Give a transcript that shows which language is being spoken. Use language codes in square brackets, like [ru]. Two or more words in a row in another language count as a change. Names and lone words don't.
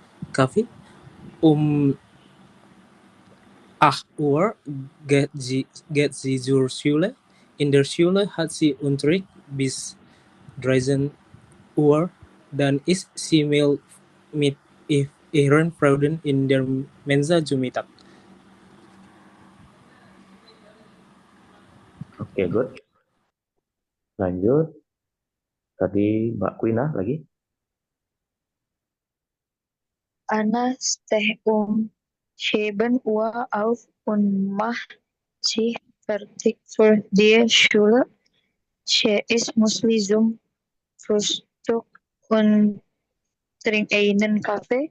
[de] Um 8 Uhr geht sie zur Schule. In der Schule hat sie Unterricht bis 13 Uhr. Dann isst sie mit ihren Freunden in der Mensa zu Mittag. [id] Oke, good. Lanjut. Tadi Mbak Quina lagi. [de] Anna steht um 7 Uhr auf und macht sich fertig für die Schule. Sie isst Müsli zum Frühstück und trinkt einen Kaffee.